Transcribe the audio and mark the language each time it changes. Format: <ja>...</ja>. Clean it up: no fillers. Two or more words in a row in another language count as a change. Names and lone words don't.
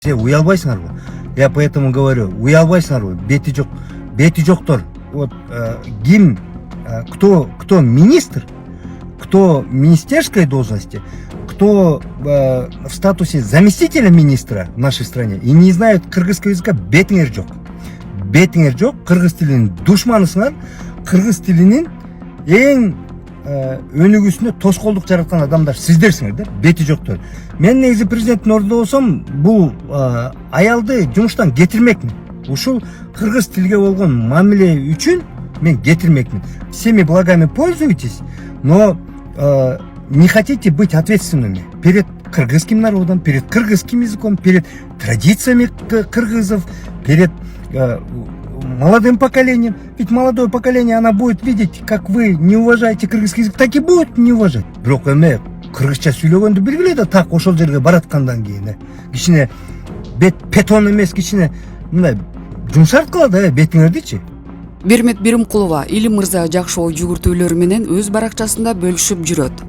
<ky>Уялбайсыңар го.</ky> <ru>Я поэтому говорю,</ru> <ky>уялбайсыңар го. Бети жоктор.</ky> <ru>Вот ким, кто министр, кто министерской должности, кто в статусе заместителя министра в нашей стране и не знают кыргызского языка,</ru> <ky>бетиңер жок. Бетиңер жок, кыргыз тилинин душманысыңар, кыргыз тилинин эң өнүгүүсүнө тоскоолдук жараткан адамдар сиздерсиңер да, бети жоктор. Мен негизи президенттин ордунда болсом, бул аялды жумуштан кетирмекмин. Ушул кыргыз тилге болгон мамиле үчүн мен кетирмекмин.</ky> <ru>Всеми благами пользуйтесь, но не хотите быть ответственными перед кыргызским народом, перед кыргызским языком, перед традициями кыргызов, перед молодым поколением. Ведь молодое поколение, она будет видеть, как вы не уважаете кыргызский язык, так и будет не уважать.</ru> <ky>Бирок эме кыргызча сүйлөгөндү билгиле да, так ошол жерге бараткандан кийин кичине бетон эмес, кичине мындай жумшарткыла да бетиңердичи. Бермет Биримкулова Илим мырза жакшы ой жүгүртүүлөрү менен өз баракчасында бөлүшүп жүрөт.</ky>